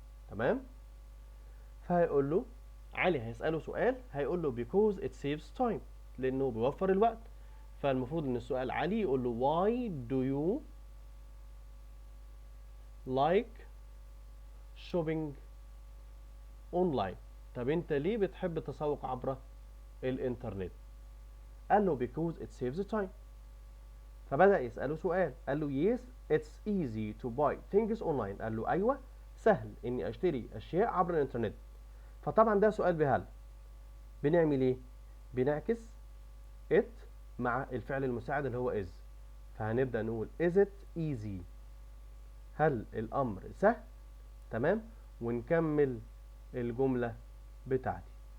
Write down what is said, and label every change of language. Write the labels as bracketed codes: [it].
[ar] تمام؟ فهيقول له علي هيسأله سؤال، هيقول له [en] because it saves time، [ar] لأنه بيوفر الوقت، فالمفروض إن السؤال علي يقول له [en] why do you like shopping online، [ar] طب انت ليه بتحب التسوق عبر الانترنت؟ قال له [en] because it saves time. [ar] فبدأ يسأله سؤال، قال له [en] yes it's easy to buy things online. [ar] قال له ايوه سهل اني اشتري اشياء عبر الانترنت. فطبعا ده سؤال بهل. بنعمل ايه؟ بنعكس it مع الفعل المساعد اللي هو is. فهنبدأ نقول [en] is it easy، [ar] هل الامر سهل؟ تمام، ونكمل الجملة بتاعتي.